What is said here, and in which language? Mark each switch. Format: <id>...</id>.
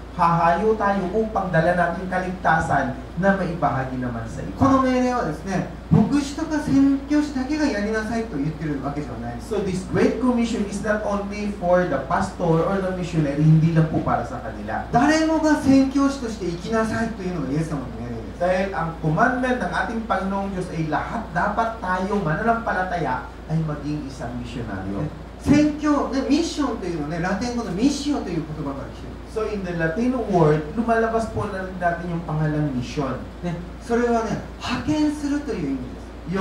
<tl>Hahayo tayo upang dala natin kaligtasan na maibahagi naman sa</tl> <ja>こ</ja> <tl>iba.</tl> <ja>の命令はですね、牧師とか宣教師だけがやりなさいと言ってるわけじゃないです。</ja> <en>So this Great Commission is not only for the pastor or the missionary,</en> <tl>hindi lang po para sa kanila.</tl> <ja>誰もが宣教師として生きなさいというのがイエス様の命令です。</ja> <tl>Dahil ang commandment ng ating Panginoong Diyos ay lahat dapat tayong mananampalataya ay maging isang misyonaryo.</tl> <ja>宣教、ね、ミッションというのはね、ラテン語のミッシオという言葉から来ている。</ja> <en>So in the Latino word,</en> <tl>lumalabas po na rin natin yung pangalang mission.</tl> <ja>ね、それはね、派遣するという意味です。</ja>